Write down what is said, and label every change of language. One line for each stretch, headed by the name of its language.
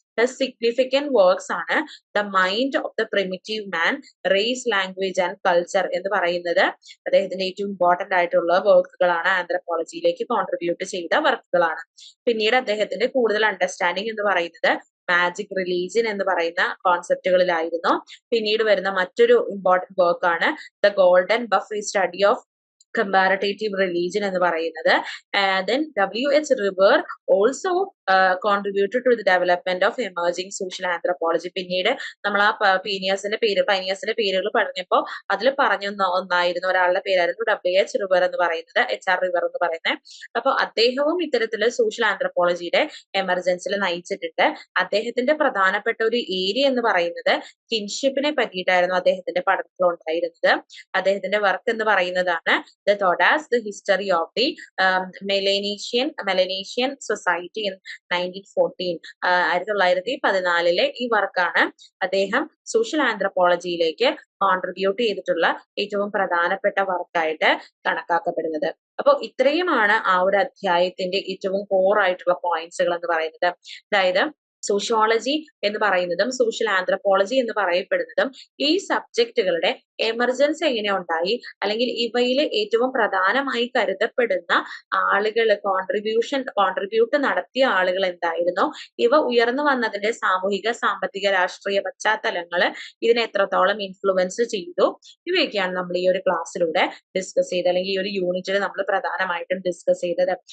English: His significant works
Malayalam: ആണ് the mind of the primitive man, raise, language and culture എന്ന് പറയുന്നത് അദ്ദേഹത്തിന്റെ ഏറ്റവും ഇമ്പോർട്ടന്റ് ആയിട്ടുള്ള വർക്കുകളാണ്, ആന്ത്രപ്പോളജിയിലേക്ക് കോൺട്രിബ്യൂട്ട് ചെയ്ത വർക്കുകളാണ്. പിന്നീട് അദ്ദേഹത്തിന്റെ കൂടുതൽ അണ്ടർസ്റ്റാൻഡിങ് എന്ന് പറയുന്നത് മാജിക്, റിലീജിയൻ എന്ന് പറയുന്ന കോൺസെപ്റ്റുകളിലായിരുന്നു. പിന്നീട് വരുന്ന മറ്റൊരു ഇമ്പോർട്ടന്റ് വർക്കാണ് the golden buff, study of comparative religion എന്ന് പറയുന്നത്.
English: Then W.H. River also contributed to the development of emerging social anthropology.
Malayalam: പിന്നീട് നമ്മൾ ആ പൈനിയേഴ്സിന്റെ പേരുകൾ പറഞ്ഞപ്പോൾ അതിൽ പറഞ്ഞ ഒന്നായിരുന്നു, ഒരാളുടെ പേരായിരുന്നു W.H. റിവർ എന്ന് പറയുന്നത്, HR റിവർ എന്ന് പറയുന്നത്. അപ്പൊ അദ്ദേഹവും ഇത്തരത്തില് സോഷ്യൽ ആന്ത്രപ്പോളജിയുടെ എമർജൻസിൽ നയിച്ചിട്ടുണ്ട്. അദ്ദേഹത്തിന്റെ പ്രധാനപ്പെട്ട ഒരു ഏരിയ എന്ന് പറയുന്നത് കിൻഷിപ്പിനെ പറ്റിയിട്ടായിരുന്നു അദ്ദേഹത്തിന്റെ പഠനത്തിൽ ഉണ്ടായിരുന്നത്. അദ്ദേഹത്തിന്റെ വർക്ക് എന്ന് പറയുന്നതാണ്
English: the thought as the history of the Melanesian society in 1914.
Malayalam: 1914 ഈ വർക്കാണ് അദ്ദേഹം സോഷ്യൽ ആന്ത്രപ്പോളജിയിലേക്ക് കോൺട്രിബ്യൂട്ട് ചെയ്തിട്ടുള്ള ഏറ്റവും പ്രധാനപ്പെട്ട വർക്കായിട്ട് കണക്കാക്കപ്പെടുന്നത്. അപ്പോൾ ഇത്രയുമാണ് ആ ഒരു അധ്യായത്തിന്റെ ഏറ്റവും കോർ ആയിട്ടുള്ള പോയിന്റ്സുകൾ എന്ന് പറയുന്നത്. അതായത് സോഷ്യോളജി എന്ന് പറയുന്നതും സോഷ്യൽ ആന്ത്രപ്പോളജി എന്ന് പറയപ്പെടുന്നതും ഈ സബ്ജക്റ്റുകളുടെ എമർജൻസ് എങ്ങനെ ഉണ്ടായി, അല്ലെങ്കിൽ ഇവയിൽ ഏറ്റവും പ്രധാനമായി കരുതപ്പെടുന്ന ആളുകൾ, കോൺട്രിബ്യൂട്ട് നടത്തിയ ആളുകൾ എന്തായിരുന്നു, ഇവ ഉയർന്നു വന്നതിന്റെ സാമൂഹിക, സാമ്പത്തിക, രാഷ്ട്രീയ പശ്ചാത്തലങ്ങൾ ഇതിനെ എത്രത്തോളം ഇൻഫ്ലുവൻസ് ചെയ്തു, ഇവയൊക്കെയാണ് നമ്മൾ ഈ ഒരു ക്ലാസ്സിലൂടെ ഡിസ്കസ് ചെയ്തത്, അല്ലെങ്കിൽ ഈ ഒരു യൂണിറ്റിൽ നമ്മൾ പ്രധാനമായിട്ടും ഡിസ്കസ് ചെയ്തത്.